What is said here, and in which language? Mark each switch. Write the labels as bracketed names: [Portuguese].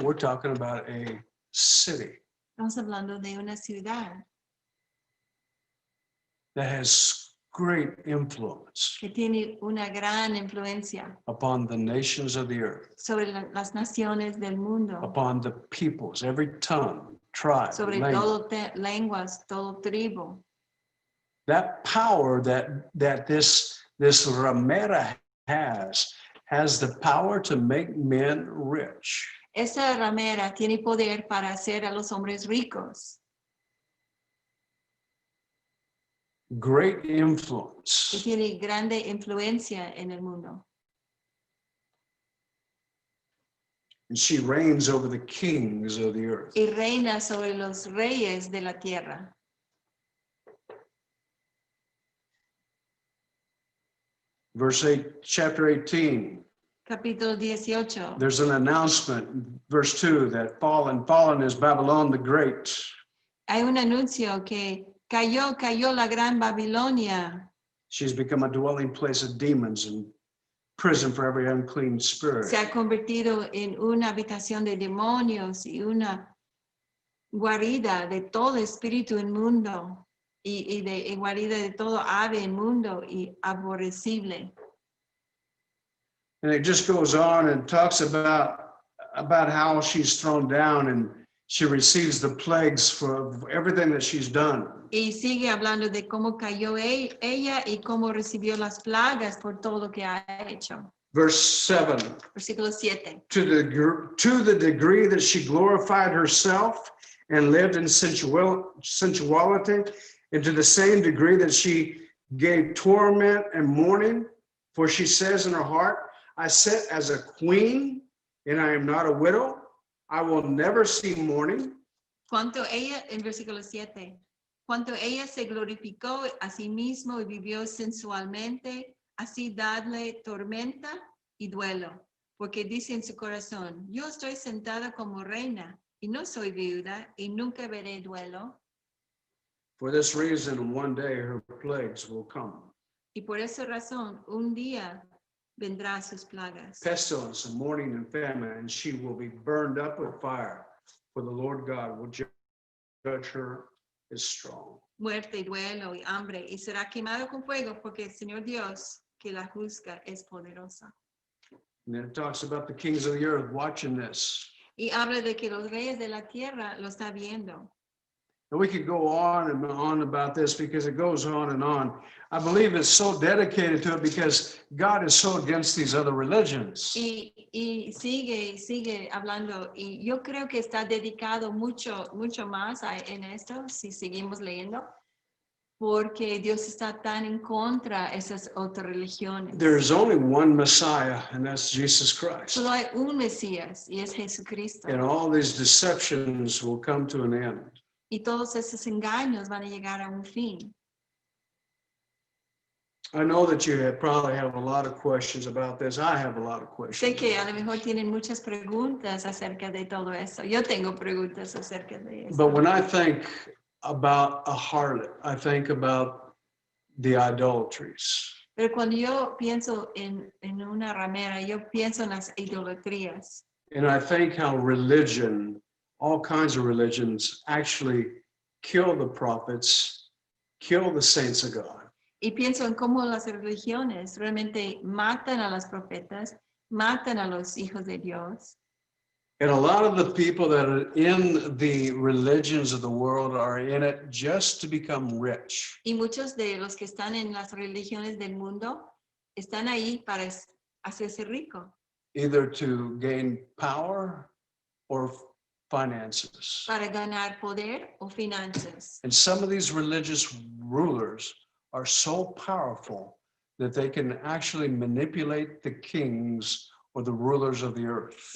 [English] We're talking about a city [Spanish] Estamos hablando de una ciudad [English] that has great influence [Spanish] que tiene una gran influencia [English] upon the nations of the earth, [Spanish] sobre las naciones del mundo, [English] upon the peoples, every tongue, tribe, [Spanish] sobre [English] language. [Spanish] todo lenguas, todo tribu. [English] That power that this ramera has the power to make men rich. [Spanish] Esa ramera tiene poder para hacer a los hombres ricos. [English] Great [Spanish] Y [English] influence. [Spanish] tiene grande influencia en el mundo. [English] And she reigns over the kings of the earth. [Spanish] Y reina sobre los reyes de la tierra. [English] Verse 8, chapter 18. [Spanish] Capítulo 18. [English] There's an announcement, verse 2, that fallen is Babylon the Great. [Spanish] Hay un anuncio que cayó la gran Babilonia. [English] She's become a dwelling place of demons and prison for every unclean spirit. [Spanish] Se ha convertido en una habitación de demonios y una guarida de todo espíritu inmundo y guarida de todo ave inmundo y aborrecible. [English] And it just goes on and talks about how she's thrown down and she receives the plagues for everything that she's done. [Spanish] Y sigue hablando de cómo cayó ella y cómo recibió las plagas por todo lo que ha hecho. [English] Verse 7, [Spanish] Versículo 7. [English] to the degree that she glorified herself and lived in sensuality, and to the same degree that she gave torment and mourning, for she says in her heart, I sit as a queen, and I am not a widow. I will never see mourning. [Spanish] Cuanto ella, en versículo 7, cuanto ella se glorificó a sí mismo y vivió sensualmente, así dadle tormenta y duelo, porque dice en su corazón, yo estoy sentada como reina y no soy viuda y nunca veré duelo. [English] For this reason, one day her plagues will come. [Spanish] Y por esa razón, un día vendrá sus plagas. [English] Pestilence and mourning and famine, and she will be burned up with fire, for the Lord God will judge her as strong. [Spanish] Muerte y duelo y hambre, y será quemado con fuego, porque el Señor Dios que la juzga es poderosa. [English] And then it talks about the kings of the earth watching this. [Spanish] Y habla de que los reyes de la tierra lo está viendo. [English] And we could go on and on about this because it goes on and on. I believe it's so dedicated to it because God is so against these other religions. [Spanish] Y sigue hablando. Y yo creo que está dedicado mucho más en esto, si seguimos leyendo, porque Dios está tan en contra de esas otras religiones. [English] There's only one Messiah, and that's Jesus Christ. [Spanish] Solo hay un Mesías, y es Jesucristo. [English] And all these deceptions will come to an end. [Spanish] Y todos esos engaños van a llegar a un fin. [English] I know that you probably have a lot of questions about this. I have a lot of [Spanish] Sé [English] questions. [Spanish] que a lo mejor tienen muchas preguntas acerca de todo eso. Yo tengo preguntas acerca de eso. [English] But when I think about a harlot, I think about the idolatries. [Spanish] Pero cuando yo pienso en una ramera, yo pienso en las idolatrías. [English] And I think how religion, all kinds of religions, actually kill the prophets, kill the saints of God. [Spanish] Y pienso en cómo las religiones realmente matan a los profetas, matan a los hijos de Dios. [English] And a lot of the people that are in the religions of the world are in it just to become rich. [Spanish] Y muchos de los que están en las religiones del mundo están ahí para hacerse rico, [English] Either to gain power or finances. [Spanish] para ganar poder o finanzas. [English] And some of these religious rulers are so powerful that they can actually manipulate the kings or the rulers of the earth.